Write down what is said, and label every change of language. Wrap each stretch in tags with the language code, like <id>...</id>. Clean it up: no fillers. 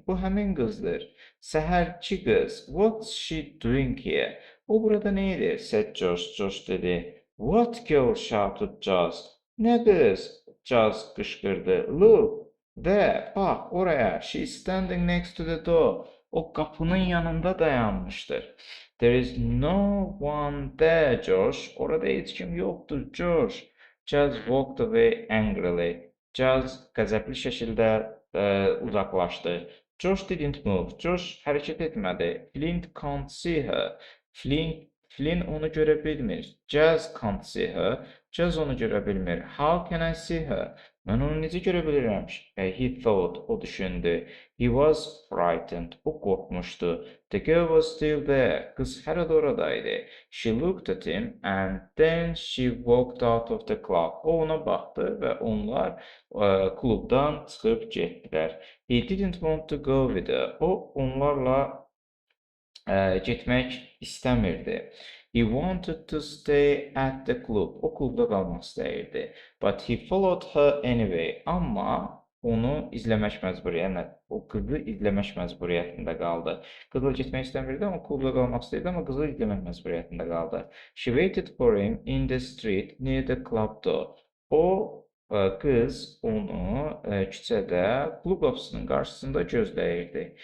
<az>Bu həmin qızdır. Səhərçi qız.</az> <en>What's she doing here?</en> <az>O burada nə edir?</az> <en>Said George.</en> <az>George dedi.</az> <en>What girl? Shouted Jazz.</en> <az>Nə qız? Jazz qışqırdı.</az> <en>Look, there,</en> <az>bax oraya.</az> <en>She's standing next to the door.</en> <az>O qapının yanında dayanmışdır.</az> <en>There is no one there, George.</en> <az>Orada heç kim yoxdur, George.</az> <en>Jazz walked away angrily.</en> <az>Jazz qəzəbli şəkildə uzaqlaşdı.</az> <en>George didn't move.</en> <az>George hərəkət etmədi.</az> <en>Flint can't see her.</en> <az>Flynn onu görə bilmir.</az> <en>Jazz can't see her.</en> <az>Jazz onu görə bilmir.</az> <en>How can I see her?</en> <az>Mən onu necə görə bilirəm?</az> <en>He thought.</en> <az>O düşündü.</az> <en>He was frightened.</en> <az>O qorxmuşdu.</az> <en>The girl was still there.</en> <az>Qız hələ də oradaydı.</az> <en>She looked at him and then she walked out of the club.</en> <az>O ona baxdı və onlar klubdan çıxıb getdilər.</az> <en>He didn't want to go with her.</en> <az>O onlarla getmək istəmirdi.</az> <en>He wanted to stay at the club.</en> <az>O klubda qalmaq istəyirdi.</az> <en>But he followed her anyway.</en> <az>Amma onu izləmək məcburiyyətində, o qızı izləmək məcburiyyətində qaldı. Qızla getmək istəmirdi, amma klubda qalmaq istəyirdi, amma qızı izləmək məcburiyyətində qaldı.</az> <en>She waited for him in the street near the club door.</en> <az>O qız onu küçədə klub qapısının qarşısında gözləyirdi.</az>